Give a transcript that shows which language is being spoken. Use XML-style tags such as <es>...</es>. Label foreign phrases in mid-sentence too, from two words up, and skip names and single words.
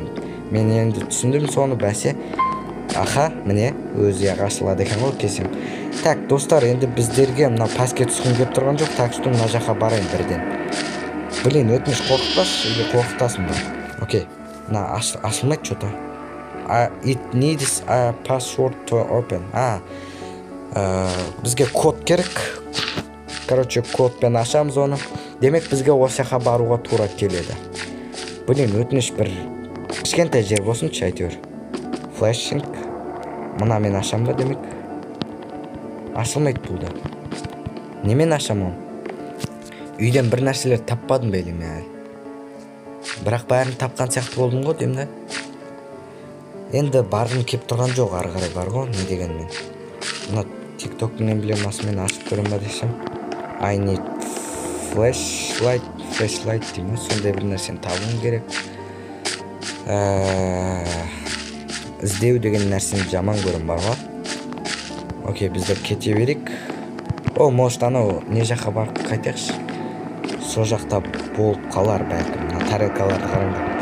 <kk>Мен енді түсіндім соны, бәсе. Міне, өзі ашылады екен ғой кесем. Так, достар, енді біздерге мына паске түскім кеп тұрған жоқ,</kk> <ru>так что</ru> <kk>мына жаққа барайын бірден. Блин, өтініш қорқытпашы, или қорқытасың ба? Окей, мына ашылмайды что-то.</kk> <en>It needs a password to open.</en> <kk>Бізге код керек. Короче, кодпен ашамыз оны. Демек, бізге осы жаққа баруға тура келеді. Блин, өтініш бір кішкентай жер болсыншы әйтеуір. Флешинг. Мына мен ашам ба демек? Ашылмайды бұл да. Немен ашам оны? Үйден бір нәрселер таппадым бәлі мен. Бірақ бәрін тапқан сияқты болдым ғой деймін. Енді барғым кеп тұрған жоқ, ары қарай бар ғой, не деген мен. Мына TikTok-ның эмблемасымен ашып көрем ба десем.</kk> <en>I need flashlight деймін.</en> <kk>Сондай бір нәрсені табуым керек. Іздеу деген нәрсені жаман көрім бар ғой. Окей, біздер кете берейік. Может анау не жаққа барып қайтайықшы. сол жақта болып қалар бәлкім. Мына тарелкаларды қараңдар.</kk>